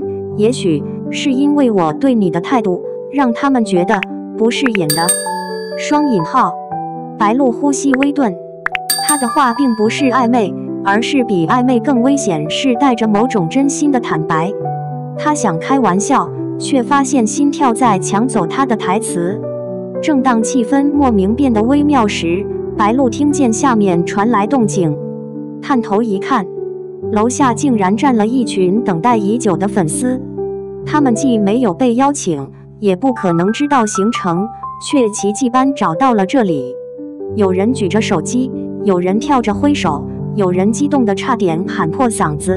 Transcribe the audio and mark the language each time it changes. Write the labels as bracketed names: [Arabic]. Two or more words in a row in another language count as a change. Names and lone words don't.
[Chinese] 也許是因為我對你的態度，讓他們覺得不是演的。雙引號， 白露呼吸微頓，他的話並不是曖昧，而是比曖昧更危險，是帶着某種真心的坦白。他想開玩笑，卻發現心跳在搶走他的台詞。正當氣氛莫名變得微妙時，白露聽見下面傳來動靜，探頭一看，樓下竟然站了一群等待已久的粉絲。他們既沒有被邀請，也不可能知道行程，卻奇蹟般找到了這裡。有人舉着手機，有人跳着揮手，有人激動得差點喊破嗓子。